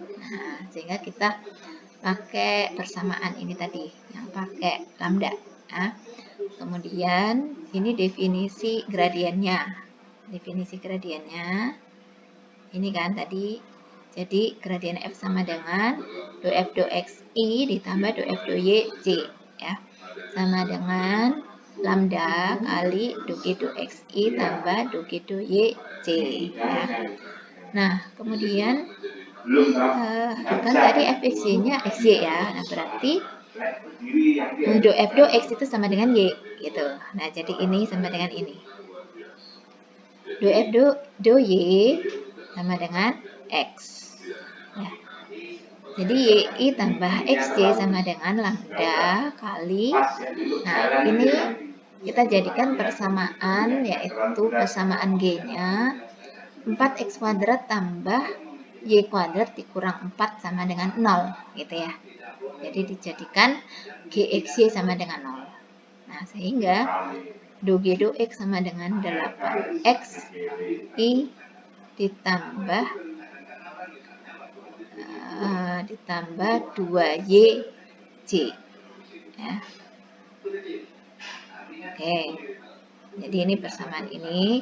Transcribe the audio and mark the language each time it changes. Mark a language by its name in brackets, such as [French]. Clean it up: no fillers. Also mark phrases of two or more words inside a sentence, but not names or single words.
[Indonesian] Nah, sehingga kita pakai persamaan ini tadi yang pakai lambda. Nah, kemudian ini definisi gradiennya. Definisi gradiennya ini kan tadi. Jadi gradien f sama dengan do f do xi ditambah do f do yj ya. Sama dengan lambda kali do g do xi tambah do g do yj ya. Nah, kemudian kan tadi fxy-nya xy ya. Nah, berarti do f do x itu sama dengan y gitu. Nah, jadi ini sama dengan ini. Do f do y sama dengan x. Ya. Jadi y tambah xy sama dengan lambda kali. Nah, ini kita jadikan persamaan, yaitu persamaan g-nya 4x kuadrat tambah y kuadrat dikurang 4 sama dengan 0 gitu ya. Jadi dijadikan gxy sama dengan 0. Nah, sehingga do g do x sama dengan 8x i ditambah 2yj ya. Oke, jadi ini persamaan ini.